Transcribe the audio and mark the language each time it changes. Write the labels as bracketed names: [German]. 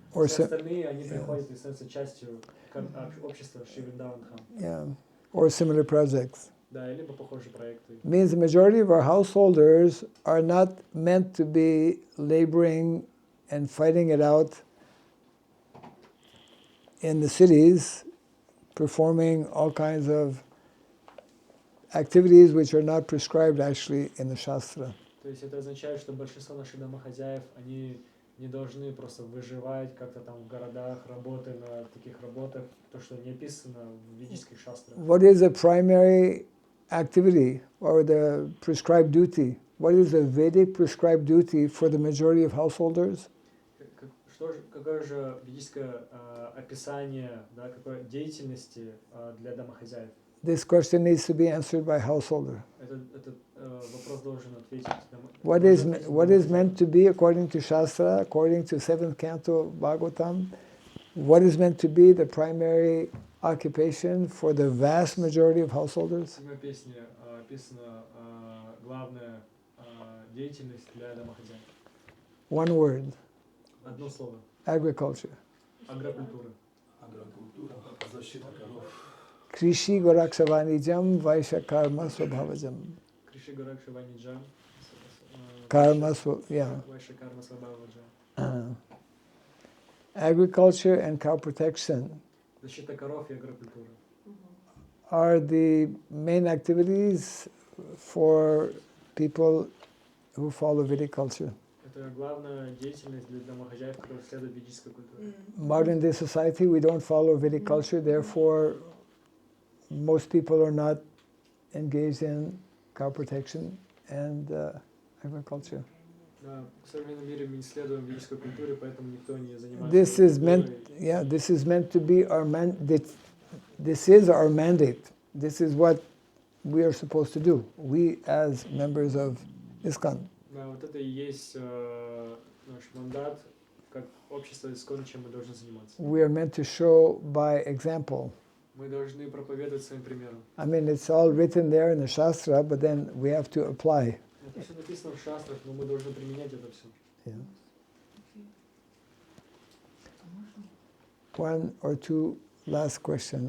[Russian] Все остальные, они приходят и становятся частью общества Шри Вриндаван Dham. [English] Yeah. Or similar projects. [Russian] Да, либо похожие проекты. [English] Means the majority of our householders are not meant to be laboring and fighting it out in the cities, performing all kinds of activities which are not prescribed actually in the Shastra. [Russian] То есть это означает, что большинство наших домохозяев, они не должны просто выживать как-то там в городах, работая на таких работах, то, что не описано в ведических шастрах. [English] What is the primary activity or the prescribed duty? What is the Vedic prescribed duty for the majority of householders? [Russian] Какое же ведическое описание, да, какой деятельности для домохозяев? [English] This question needs to be answered by householder. [Russian] Этот вопрос должен ответить. [English] What is meant to be according to Shastra, according to 7th canto of Bhagavatam? What is meant to be the primary occupation for the vast majority of householders? [Russian] В песне описана главная деятельность для домохозяев. [English] One word. [Russian] Одно слово. [English] Agriculture. [Russian] Агрокультура. Агрокультура, защита коров. [Sanskrit] Krishi Gorakshavanijam Vaishya Karma Swabhavajam. Krishi Gorakshavanijam. Karma, yeah. Vaishya Karma Swabhavajam. [English] Agriculture and cow protection [Russian] Защита коров и агрокультура. [English] are the main activities for people who follow Vedic culture. [Russian] Это главная деятельность для домохозяев, которые следуют ведической культуре. [English] Modern day society, we don't follow Vedic culture, therefore most people are not engaged in cow protection and agriculture. [Russian] Да, в современном мире мы не следуем ведической культуре, поэтому никто не занимается. [English] This is meant to be our mandate. This is our mandate. This is what we are supposed to do. We as members of ISKCON. [Russian] Да, вот это и есть наш мандат, как общество ISKCON, чем мы должны заниматься. [English] We are meant to show by example. [Russian] Мы должны проповедовать своим примером. [English] I mean, it's all written there in the Shastra, but then we have to apply. [Russian] Это все написано в шастрах, но мы должны применять это все. [English] Yeah. One or two last questions.